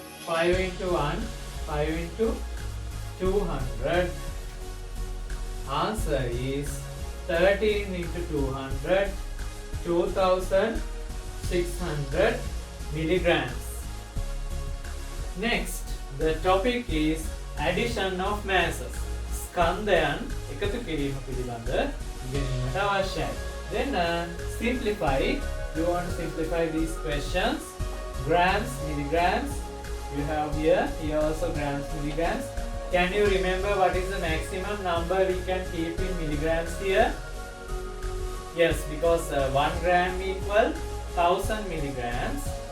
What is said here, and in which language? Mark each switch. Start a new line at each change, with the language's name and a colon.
English: 5 into 1, 5 into 200. Answer is 13 into 200, 2600 milligrams. Next, the topic is addition of masses.
Sinhala: ස්කන්ධයන් එකතු කිරීම පිළිබඳ ඉගෙනීමට අවශ්‍යයි.
English: Then simplify. You want to simplify these questions. Grams, milligrams. You have here also grams, milligrams. Can you remember what is the maximum number we can keep in milligrams here? Yes, because 1 gram equal 1000 milligrams.